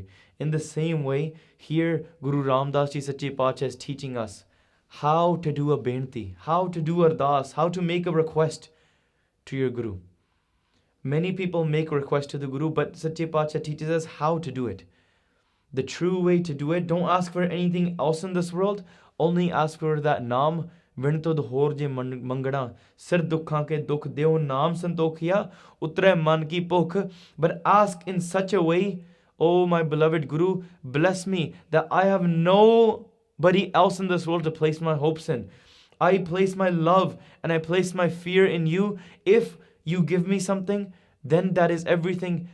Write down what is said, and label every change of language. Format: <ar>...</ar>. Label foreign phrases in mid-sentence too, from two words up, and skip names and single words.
<en>In the same way, here Guru Ram Das Ji Sache Paatshah is teaching us how to do a benti, how to do ardas, how to make a request to your Guru. Many people make requests to the Guru, but Sache Pacha teaches us how to do it. The true way to do it, don't ask for anything else in this world, only ask for that Naam.</en> <pa>ਵਿਣੁ ਤੁਧੁ ਹੋਰੁ ਜਿ ਮੰਗਣਾ, ਸਿਰਿ ਦੁਖਾ ਕੈ ਦੁਖ ਦੇਹਿ ਨਾਮੁ ਸੰਤੋਖੀਆ, ਉਤਰੈ ਮਨ ਕੀ ਭੁਖ.</pa> <en>But ask in such a way, oh my beloved Guru, bless me that I have nobody else in this world to place my hopes in. I place my love and I place my fear in you. If you give me something, then that is everything.</en>